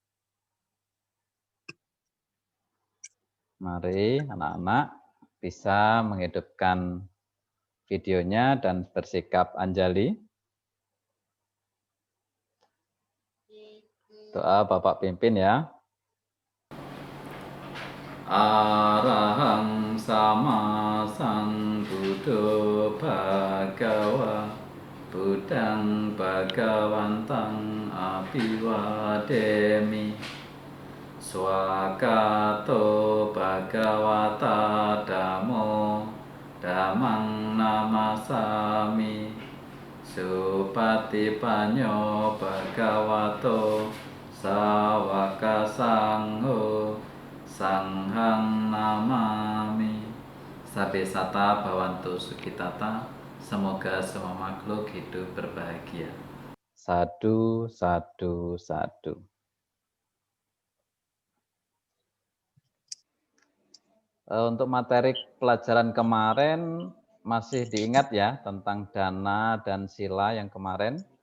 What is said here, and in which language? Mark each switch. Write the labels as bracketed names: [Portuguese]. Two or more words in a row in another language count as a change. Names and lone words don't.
[Indonesian] Mari anak-anak bisa menghidupkan videonya dan bersikap anjali. Doa Bapak pimpin ya. [Pali] Arahang sama sambuddho bhagawa Buddhang bhagawantang abhiwademi Swakato bhagawata dhammo dhammang namasami Supatipanyo bhagavato sawaka sangho sanghang namami. Sabesata bhavantu sukitata. [Indonesian] Semoga semua makhluk hidup berbahagia. [Pali] Sadu, sadu, sadu. [Indonesian] Untuk materi pelajaran kemarin masih diingat ya tentang dana dan sila yang kemarin?